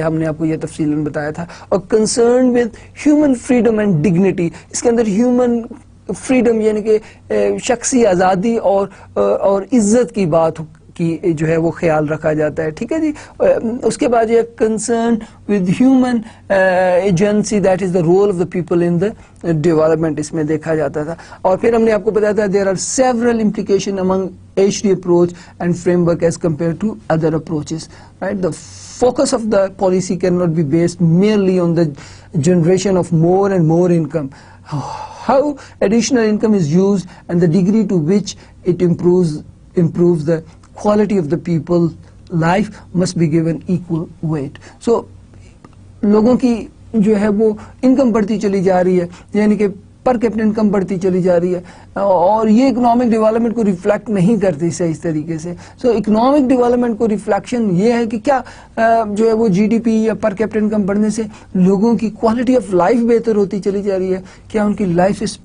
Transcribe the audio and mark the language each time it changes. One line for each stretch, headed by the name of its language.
Hindi: हमने आपको ये तफसीलन बताया था. और
English: concern with human freedom and dignity,
Hindi: इसके अंदर ह्यूमन फ्रीडम यानी कि शख्सी आज़ादी और इज्जत की बात की जो है वो ख्याल रखा जाता है, ठीक है जी. उसके बाद ये
English: concern with human agency, that is the role of the people in the development,
Hindi: इसमें देखा जाता था. और फिर हमने आपको बताया था
English: There are several implication among HD approach and framework as compared to other approaches, right? The focus of the policy cannot be based merely on the generation of more and more income. How additional income is used and the degree to which it improves the quality of the people's life must be given equal weight.
Hindi: So लोगों की जो है वो income बढ़ती चली जा रही है, यानी कि पर कैपिटा इनकम बढ़ती चली जा रही है, और ये इकोनॉमिक डेवलपमेंट को रिफ्लेक्ट नहीं करती सही तरीके से. सो इकोनॉमिक डेवलपमेंट को रिफ्लेक्शन ये है कि क्या जो है वो जीडीपी या पर कैपिटा इनकम बढ़ने से लोगों की क्वालिटी ऑफ लाइफ बेहतर होती चली जा रही है, क्या उनकी लाइफ